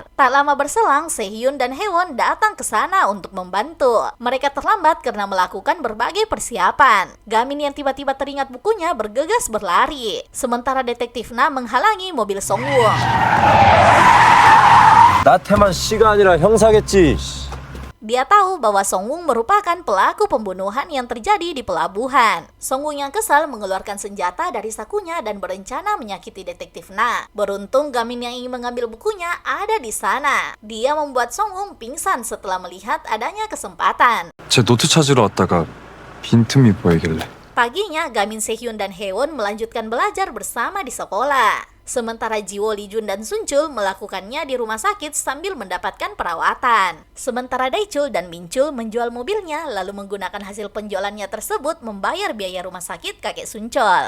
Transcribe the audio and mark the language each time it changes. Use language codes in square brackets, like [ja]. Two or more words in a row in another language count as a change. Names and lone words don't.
[id] Tak lama berselang, Sehyun dan Haewon datang ke sana untuk membantu. Mereka terlambat karena melakukan berbagai persiapan. Gamin yang tiba-tiba teringat bukunya bergegas berlari, sementara detektif Na menghalangi mobil Songwoo. [ko] 나태만 씨가 아니라 형사겠지. [id] Dia tahu bahwa Songwoo merupakan pelaku pembunuhan yang terjadi di pelabuhan. Songwoo yang kesal mengeluarkan senjata dari sakunya dan berencana menyakiti detektif Na. Beruntung Gamin yang ingin mengambil bukunya ada di sana. Dia membuat Songwoo pingsan setelah melihat adanya kesempatan. [ko] 제 노트 찾으러 왔다가 빈틈이 보이길래. [id] Paginya, Gamin, Sehyun, dan Haewon melanjutkan belajar bersama di sekolah. Sementara Jiwo, Lijun, dan Sunchul melakukannya di rumah sakit sambil mendapatkan perawatan. Sementara Daechul dan Minchul menjual mobilnya lalu menggunakan hasil penjualannya tersebut membayar biaya rumah sakit kakek Sunchul.